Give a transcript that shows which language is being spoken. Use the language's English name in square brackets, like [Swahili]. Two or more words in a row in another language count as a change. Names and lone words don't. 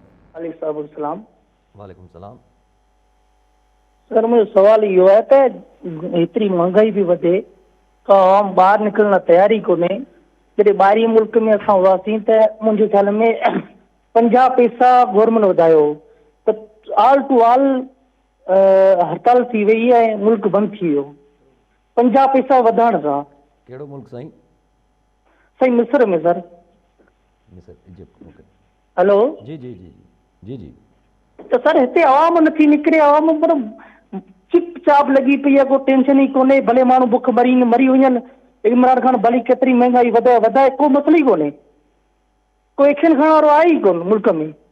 [Arabic] وعليكم السلام. [Sindhi] सर, मुंहिंजो सुवाल इहो आहे त हेतिरी महांगाई बि वधे, का आम ॿाहिरि निकिरण लाइ तयारी कोन्हे। जॾहिं ॿाहिरीं मुल्क में असां हुआसीं त मुंहिंजे ख़्याल में 50 पैसा गवर्नमेंट वधायो, त [English] all to all [Sindhi] हड़ताल थी वई ऐं मुल्क बंदि थी वियो 50 पैसा वधाइण सां। कहिड़ो मुल्क साईं? साईं मिस्र में सर। मिस्र, इजिप्ट। ओके, हेलो। जी जी जी जी जी। त सर हिते आवाम नथी निकिरे, आवाम मतिलबु चिप चाप लॻी पई आहे, को टेंशन ई कोन्हे। भले माण्हू बुख मरी वञनि, इमरान खान भली केतिरी महांगाई वधाए, को मसलो ई कोन्हे, कोई एक्शन खणण वारो आहे ई कोन मुल्क में।